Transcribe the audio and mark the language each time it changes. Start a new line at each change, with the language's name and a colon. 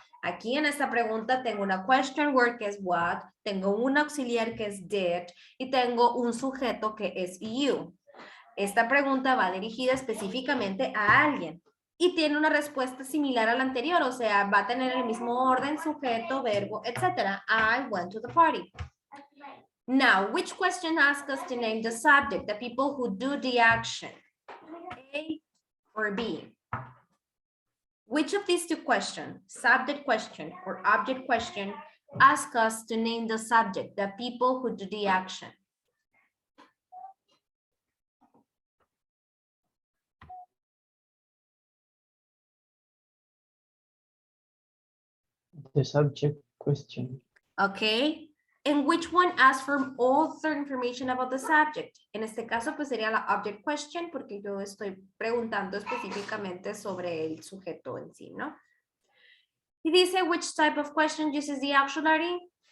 Spanish: Aquí en esta pregunta tengo una question word que es what, tengo un auxiliar que es did y tengo un sujeto que es you. Esta pregunta va dirigida específicamente a alguien y tiene una respuesta similar a la anterior, o sea, va a tener el mismo orden, sujeto, verbo, etc.
English: I went to the party. Now, which question asks us to name the subject, the people who do the action? A or B? Which of these two questions, subject question or object question, ask us to name the subject, the people who do the action? The subject question. Okay. And which one asks for all the information about the subject?
Spanish: En este caso, pues sería la object question, porque yo estoy preguntando específicamente sobre el sujeto en sí, ¿no? Y dice,
English: which type of question uses the auxiliary?